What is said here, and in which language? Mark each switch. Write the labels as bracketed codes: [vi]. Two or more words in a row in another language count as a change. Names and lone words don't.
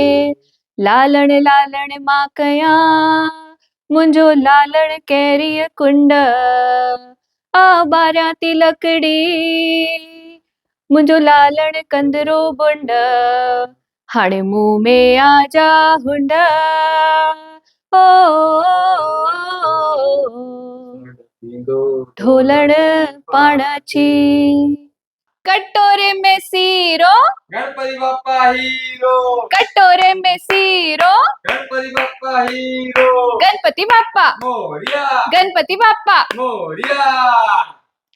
[sd] लालण लालण मां कयां मुंहिंजो लालण कैरीअ कुंड, आ ॿारियां थी लकड़ी मुंहिंजो लालण कंदरो बुंड। हाणे मुंहुं में आजा हुंड, ओ ढोलण पाण अची। [hi] कटोरे में सीरो गणपति बप्पा हीरो, कटोरे में सीरो गणपति बप्पा हीरो, [mr] गणपति बाप्पा मोरिया, गणपति बाप्पा मोरिया।